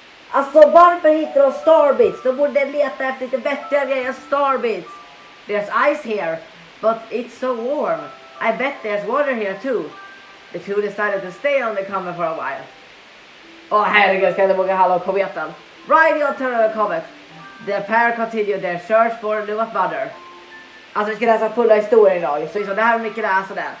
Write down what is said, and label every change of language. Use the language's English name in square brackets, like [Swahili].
[Swedish] Alltså varför hittar de starbits? De borde leta efter lite bättre grejer än starbits. [English] There's ice here, but it's so warm. I bet there's water here too. The two decided to stay on the comet for a while. [Swedish] Åh herregud, ska jag inte våga hallå kometen. [English] Riding on turn of the comet, the pair continued their search for Luma's mother. [Swedish] Alltså vi ska läsa fulla historien idag. Så det här är mycket läsa det.